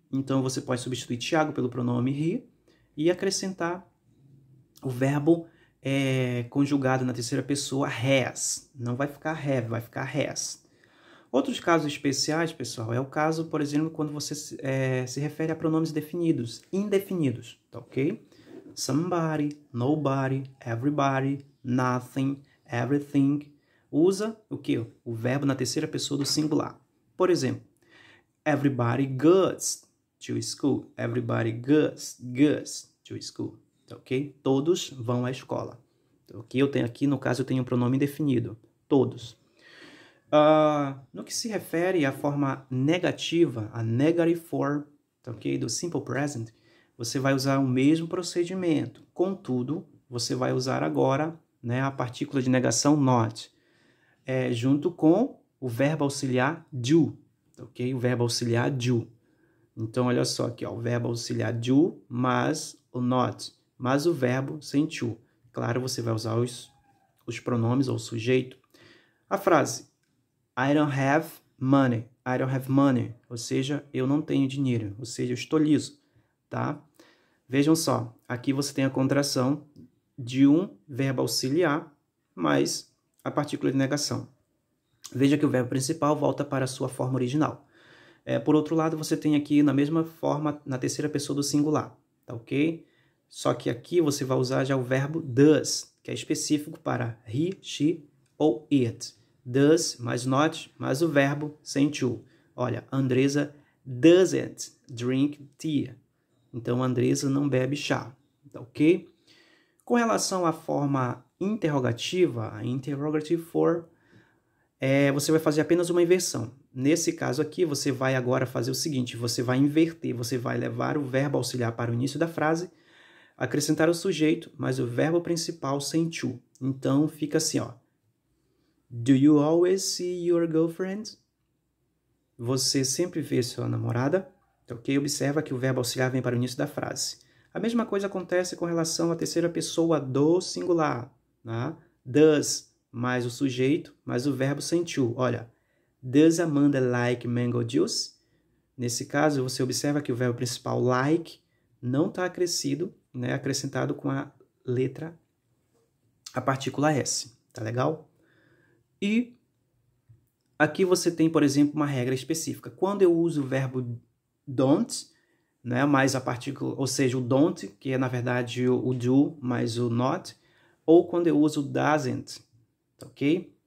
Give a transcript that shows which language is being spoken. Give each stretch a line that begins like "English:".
Portuguese: Então, você pode substituir Tiago pelo pronome he e acrescentar o verbo conjugado na terceira pessoa, has. Não vai ficar have, vai ficar has. Outros casos especiais, pessoal, é o caso, por exemplo, quando você se refere a pronomes definidos, indefinidos, tá ok?
English: Somebody, nobody, everybody, nothing, everything.
Portuguese: Usa o quê? O verbo na terceira pessoa do singular. Por exemplo,
English: everybody goes to school. Everybody goes to school,
Portuguese: tá ok? Todos vão à escola. Tá ok? No caso, eu tenho um pronome indefinido. Todos. No que se refere à forma negativa, a negative form, okay, do simple present, você vai usar o mesmo procedimento. Contudo, você vai usar agora, né, a partícula de negação not, junto com o verbo auxiliar do, ok? O verbo auxiliar do. Então, olha só aqui, ó, o verbo auxiliar do, mas o not, mas o verbo sem to. Claro, você vai usar os pronomes ou o sujeito. A frase
English: I don't have money. I don't have money.
Portuguese: Ou seja, eu não tenho dinheiro. Ou seja, eu estou liso, tá? Vejam só. Aqui você tem a contração de um verbo auxiliar mais a partícula de negação. Veja que o verbo principal volta para a sua forma original. Por outro lado, você tem aqui na mesma forma, na terceira pessoa do singular, tá ok? Só que aqui você vai usar já o verbo does, que é específico para he, she ou it. Does, mais not, mais o verbo sem to. Olha,
English: Andresa doesn't drink tea.
Portuguese: Então, Andresa não bebe chá, tá ok? Com relação à forma interrogativa, a interrogative form, você vai fazer apenas uma inversão. Nesse caso aqui, você vai agora fazer o seguinte, você vai inverter, você vai levar o verbo auxiliar para o início da frase, acrescentar o sujeito, mas o verbo principal sem to. Então, fica assim, ó.
English: Do you always see your girlfriend?
Portuguese: Você sempre vê sua namorada? Ok? Observa que o verbo auxiliar vem para o início da frase. A mesma coisa acontece com relação à terceira pessoa do singular. Né? Does mais o sujeito, mais o verbo sentiu. Olha,
English: does Amanda like mango juice?
Portuguese: Nesse caso, você observa que o verbo principal like não está acrescido, né, acrescentado com a letra, a partícula S, tá legal? E aqui você tem, por exemplo, uma regra específica. Quando eu uso o verbo don't, né, mais a partícula, ou seja, o don't, que é na verdade o do mais o not, ou quando eu uso doesn't, ok?